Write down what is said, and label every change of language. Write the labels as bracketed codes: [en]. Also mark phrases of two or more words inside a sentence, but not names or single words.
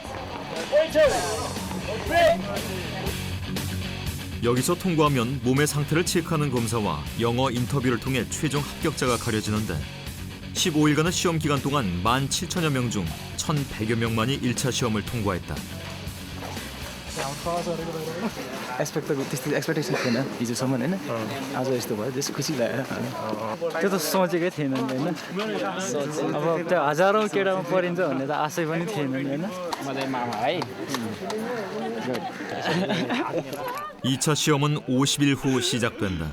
[ko] 여기서 통과하면 몸의 상태를 체크하는 검사와 영어 인터뷰를 통해 최종 합격자가 가려지는데 15일간의 시험 기간 동안 17,000여 명 중 1,100여 명만이 1차 시험을 통과했다. [ne] एक्सपेक्टेसन थिएन हिजोसम्म होइन आज यस्तो भयो त्यस खुसी लाग्यो त्यो त सोचेकै थिएन होइन अब त्यो हजारौँ केटामा परिन्छ भन्ने त आशै पनि थिएन होइन [ko] 2차 시험은 50일 후 시작된다.